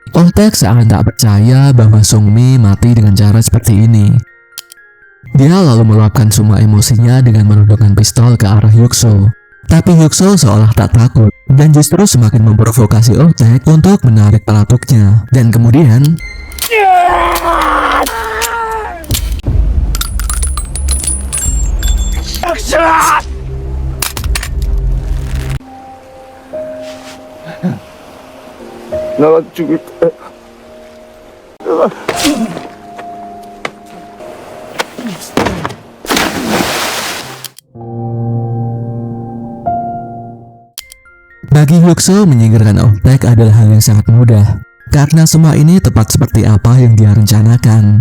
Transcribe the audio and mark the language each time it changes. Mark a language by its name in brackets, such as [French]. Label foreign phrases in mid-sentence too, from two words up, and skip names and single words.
[Indonesian] Taek seakan tak percaya bahwa Sungmi mati dengan cara seperti ini. Dia lalu meluapkan semua emosinya dengan menodongkan pistol ke arah Hyukso. Tapi Hyukso seolah tak takut dan justru semakin memprovokasi Oh Taek untuk menarik pelatuknya. Dan kemudian [Korean] 나가 죽을 거야. [Indonesian] bagi Hyukso menyingkirkan Oh Taek adalah hal yang sangat mudah karena semua ini tepat seperti apa yang dia rencanakan.